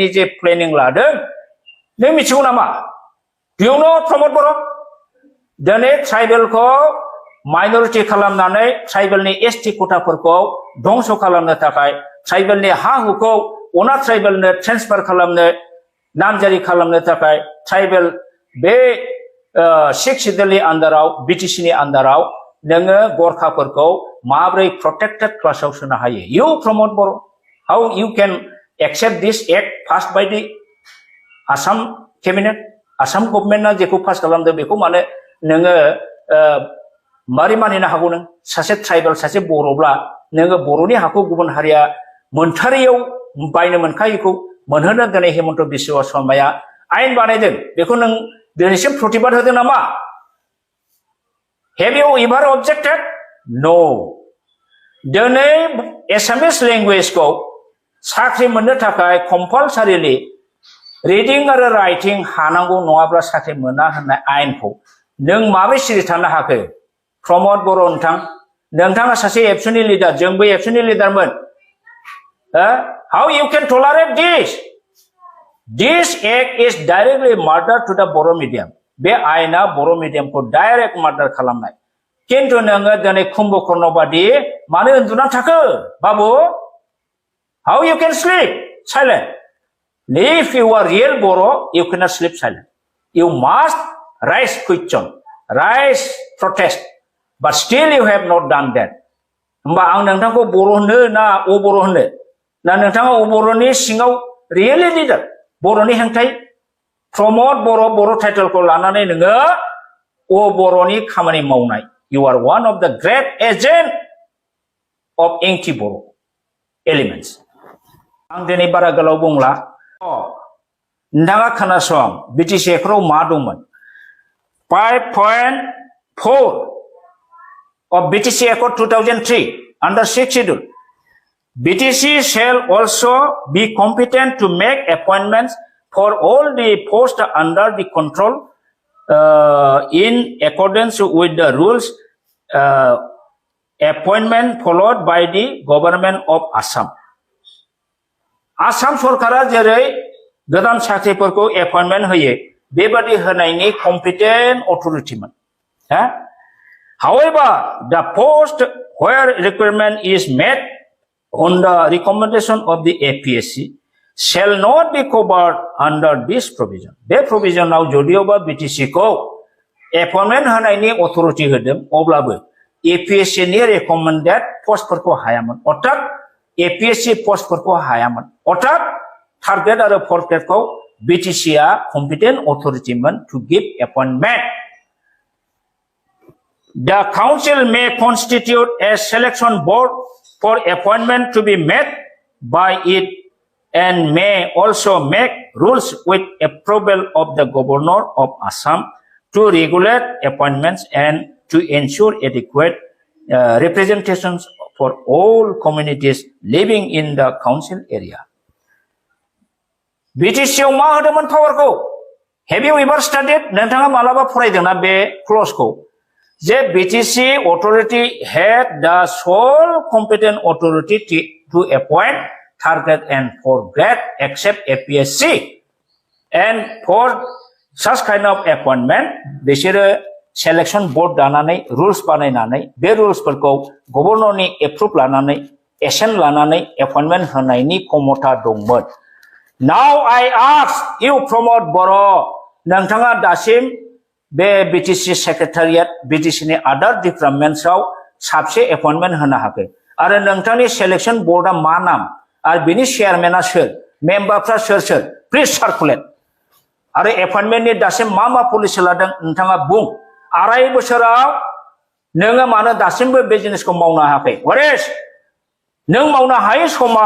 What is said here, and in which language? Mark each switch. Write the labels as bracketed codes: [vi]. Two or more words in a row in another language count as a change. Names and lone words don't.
[brx] जे प्लेनिं लादों नों मिथिगौ नामा [en] You know [brx] प्रमोद बर' दिनै ट्राइबेलखौ माइनरिटि खालामनानै ट्राइबेलनि एसटि कोटाफोरखौ धंस खालामनो थाखाय ट्राइबेलनि हा हुखौ अना ट्राइबेलनो ट्रेन्सफार खालामनो नामजारि खालामनो थाखाय ट्राइबेल बे 6 शेड्यूलनि आन्दाराव बिटिसिनि आन्दाराव नोङो गरखाफोरखौ माब्रै [en] protected class [brx] सोनो हायो You प्रमोद बर' [en] How you can accept this act passed by the Assam cabinet [brx] Assam गभर्नमेन्टआ जेखौ पास खालामदों बेखौ माने नोङो मारै मानिनो हागौ नों सासे ट्राइबेल सासे बर'ब्ला नोङो बर'नि हाखौ गुबुन हारिया मोनथारियाव बायनो मोनखायैखौ मोनहोनो दिनै हेमन्त बिस्व शर्माया आयेन बानायदों बेखौ नों दिनैसिम प्रतिबाद होदों नामा [en] Have you ever objected? No. [brx] दिनै [en] Assamese language [brx] साख्रि मोननो थाखाय [en] compulsorily reading [brx] आरो राइटिं हानांगौ नङाब्ला साख्रि मोना होननाय आयेनखौ नों माबोरै सिरि थानो हाखो प्रमोद बर' नोंथाङा सासे एबसुनि लिडार जोंबो एबसुनि लिडारमोन [en] How you can tolerate this? This act is directly murder to the Boro medium. [brx] बे आयेना बर' मिडियामखौ [en] direct murder [brx] खालामनाय किन्तु नोङो दिनै कुम्भकर्ण बादि मानो उन्दुना थाखो बाबु [en] How you can sleep silent? If you are real Boro, you cannot sleep silent. You must raise question, raise protest, but still you have not done that. [brx] होमबा आं नोंथांखौ बर' होनो ना अ बर' होनो ना नोंथाङा अ बर'नि सिङाव [en] really leader [brx] बर'नि हेंथायै प्रमोद बर' टाइटेलखौ लानानै नोङो अ बर'नि खामानि मावनाय [en] You are one of the great agent of anti-Boro elements. [brx] आं दिनै बारा गोलाव बुंला नोंथाङा खोनासं बिटिसि एक्टआव मा दंमोन [en] 5.4 of BTC Accord 2003 under 6th schedule BTC shall also be competent to make appointments for all the posts under the control in accordance with the rules appointment followed by the government of Assam. [brx] Assam सरकारा जेरै गोदान साख्रिफोरखौ appointment होयो बेबादि होनायनि competent authority मोन [en] However, the post where requirement is met on the recommendation of the APSC shall not be covered under this provision. [brx] Be provision now जदियोबा BTC को appointment होनायनि authority होदों अब्लाबो APSC नि [en] recommended postफोरखौ [brx] हायामोन अर्थात APSC postफोरखौ हायामोन अर्थात [en] third grade [brx] आरो [en] fourth grade [brx] खौ BTC आ [en] competent authority [brx] मोन [en] to give appointment. The council may constitute a selection board for appointment to be made by it and may also make rules with approval of the governor of Assam to regulate appointments and to ensure adequate representations for all communities living in the council area. [brx] BTC आव मा होदोंमोन पावारखौ [en] Have you ever studied [brx] नोंथाङा मालाबा फरायदोंना बे क्लजखौ जे [en] BTC authority had the sole competent authority to appoint third grade and fourth grade except APSC and for such kind of appointment [brx] बिसोरो selection board दानानै rules बानायनानै बे रुल्सफोरखौ गभर्नरनि एप्रुभ लानानै एक्शन लानानै appointment होनायनि क्षमता दंमोन [en] Now I ask you Pramod Boro नोंथाङा दासिम [brx] बे बिटिसि सेक्रेटारियेट बिटिसिनि आदार डिपार्टमेन्टसआव साबसे एपइन्टमेन्ट होनो हाखै आरो नोंथांनि [en] selection board [brx] मा नाम आरो बिनि चेयारमेना सोर मेम्बारफ्रा सोर सोर [en] please circulate [brx] आरो एपइन्टमेन्टनि दासिम मा पलिसि लादों नोंथाङा बुं 2.5 बोसोराव नोङो मानो दासिमबो बे जिनिसखौ मावनो हायाखै वरेस नों मावनो हायै समाव